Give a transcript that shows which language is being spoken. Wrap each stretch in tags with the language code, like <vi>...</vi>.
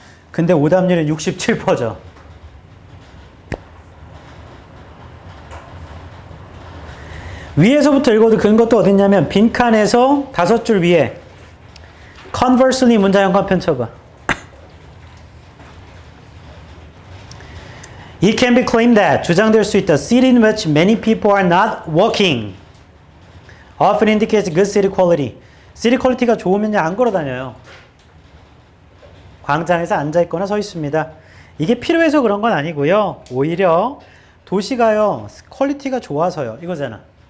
<ko>근데 오답률은 67%죠. 위에서부터 읽어도 그런 것도 어딨냐면 빈칸에서 5줄 위에 conversely 문장 연관편 쳐봐.</ko> <en>It can be claimed that</en> <ko>주장될 수 있다.</ko> <en>City in which many people are not walking often indicates good city quality.</en> <ko>city quality가 좋으면 안 걸어 다녀요. 광장에서 앉아 있거나 서 있습니다. 이게 필요해서 그런 건 아니고요. 오히려 도시가요. 퀄리티가 좋아서요. 이거잖아.</ko>